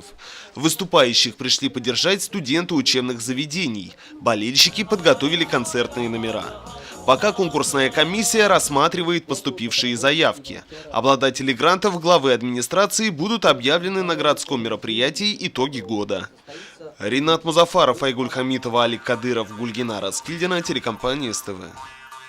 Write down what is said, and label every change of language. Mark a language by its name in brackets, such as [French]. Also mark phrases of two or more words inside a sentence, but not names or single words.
[Russian] Выступающих пришли поддержать студенты учебных заведений. Болельщики подготовили концертные номера. Пока конкурсная комиссия рассматривает поступившие заявки. Обладатели грантов главы администрации будут объявлены на городском мероприятии «Итоги года». Ринат Музафаров, Айгуль Хамитова, Алик Кадыров, Гульгина Раскильдина, телекомпания СТВ.